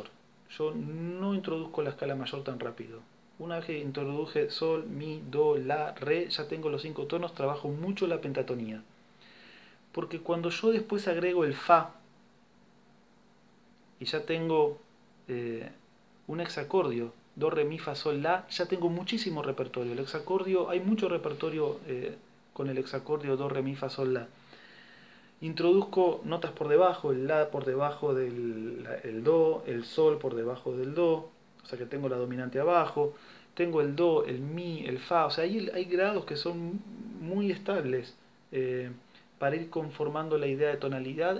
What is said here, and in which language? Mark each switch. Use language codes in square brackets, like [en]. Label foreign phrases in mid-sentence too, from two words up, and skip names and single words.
[es] Yo no introduzco la escala mayor tan rápido. Una vez que introduje sol, mi, do, la, re, ya tengo los 5 tonos, trabajo mucho la pentatonía. Porque cuando yo después agrego el fa y ya tengo un hexacordio, do, re, mi, fa, sol, la, ya tengo muchísimo repertorio. El hexacordio, hay mucho repertorio con el hexacordio do, re, mi, fa, sol, la. Introduzco notas por debajo, el la por debajo del el do, el sol por debajo del do, o sea que tengo la dominante abajo, tengo el do, el mi, el fa, o sea, hay grados que son muy estables eh, para ir conformando la idea de tonalidad.